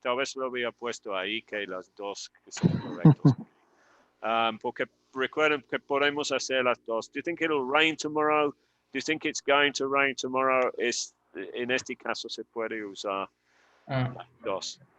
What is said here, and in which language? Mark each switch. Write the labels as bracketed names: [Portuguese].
[Spanish] Tal vez lo había puesto ahí que las dos son correctas. Porque recuerden que podemos hacer las dos. [English] Do you think it'll rain tomorrow? Do you think it's going to rain tomorrow? [Spanish] En este caso se puede usar las dos.